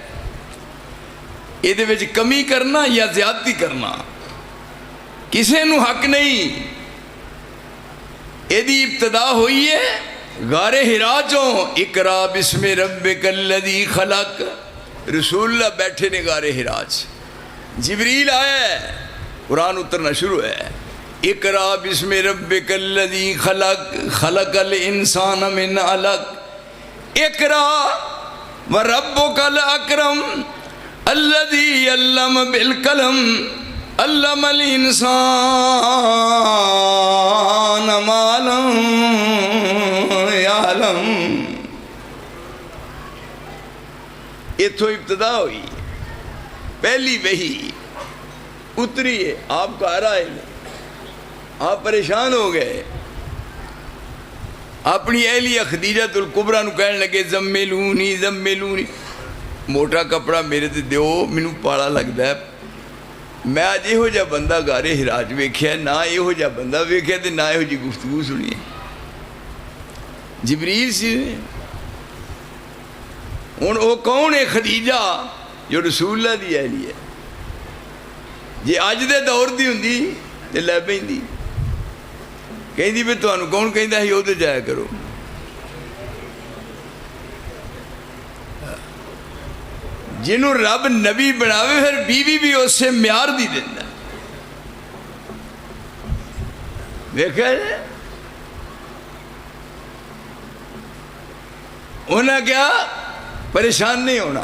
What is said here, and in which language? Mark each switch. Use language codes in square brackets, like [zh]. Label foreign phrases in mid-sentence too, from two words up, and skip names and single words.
[pa] یہ وچ کمی کرنا یا زیادتی کرنا کسے نو حق نہیں. یہ ابتدا ہوئی ہے غار حرا چوں. [ar] اقرا بسم ربک الذی خلق. [pa] رسول اللہ بیٹھے نے غار حرا چ. جبریل آیا ہے قرآن اترنا شروع ہے. [ar] اقرا بسم ربک الذی خلق خلق الانسان من علق. اقرا وربک الاکرم الذی علم بالقلم علم الانسان ما لم یعلم. [pa] اتھو ابتدا ہوئی. پہلی وحی اتری ہے. [ur] آپ کو آ رہا ہے آپ پریشان ہو گئے. [pa] اپنی اہلیہ خدیجہ الکبریٰ نو کہنے لگے [ar] زملونی زملونی. [pa] موٹا کپڑا میرے تے دیو مینوں پالا لگدا ہے. میں اج یہو جہا بندہ غار حرا وچ ویکھیا نہ یہو جہا بندہ ویکھیا تے نہ یہو جی گفتگو سنی. جبریل سی. ہن او کون ہے خدیجہ جو رسول اللہ دی اہلیہ ہے. جی اج دے دور دی ہوندی تے لے پیندی. کہندی بھی تانوں کون کہندا ہے او تے جایا کرو. جنہوں رب نبی بناوے پھر بیوی بھی اس سے معیار دی دینا. دیکھا ہے انہاں کیا پریشان نہیں ہونا.